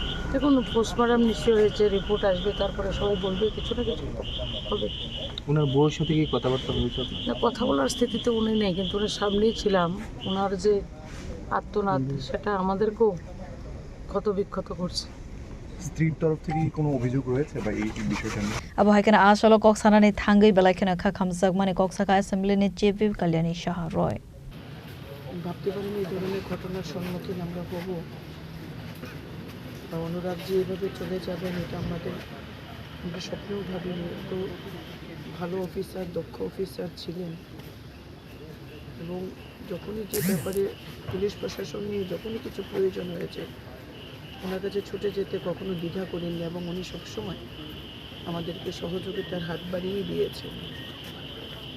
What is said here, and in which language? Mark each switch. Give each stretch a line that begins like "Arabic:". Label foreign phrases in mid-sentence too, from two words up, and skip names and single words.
Bangla: দেখুন পোস্টমর্টম নিশ্চয় হয়েছে, রিপোর্ট আসবে, তারপরে সবাই বলবে কিছু না কিছু হবে। ওনার বউয়ের সাথে কি কথাবার্তা হয়েছে? না, কথা বলার স্থিতিতে উনি নেই, কিন্তু উনি সামনেই ছিলাম। ওনার যে আত্মনাদ সেটা আমাদেরকেও ক্ষত বিক্ষত করছে। স্ত্রীর তরফ থেকে কোনো অভিযোগ রয়েছে বা এই বিষয়টা নিয়ে?
Kok Borok: Abu Haikena Asalo Koksana ni Thangai Belaikena Kha Khamjakmani Koksaka Assembly ni Chief Whip Kalyani Shah Roy.
Bangla: ভাবতে পারিনি এই ধরনের ঘটনার সম্মুখীন আমরা হবো বা অনুরাগ যে এভাবে চলে যাবেন এটা আমরা স্বপ্নেও ভাবিনি। তো ভালো অফিসার, দক্ষ অফিসার ছিলেন এবং যখনই যে ব্যাপারে পুলিশ প্রশাসন নিয়ে যখনই কিছু প্রয়োজন হয়েছে ওনার কাছে ছুটে যেতে কখনো দ্বিধা করেননি এবং উনি সবসময় আমাদেরকে সহযোগিতার হাত বাড়িয়ে দিয়েছেন।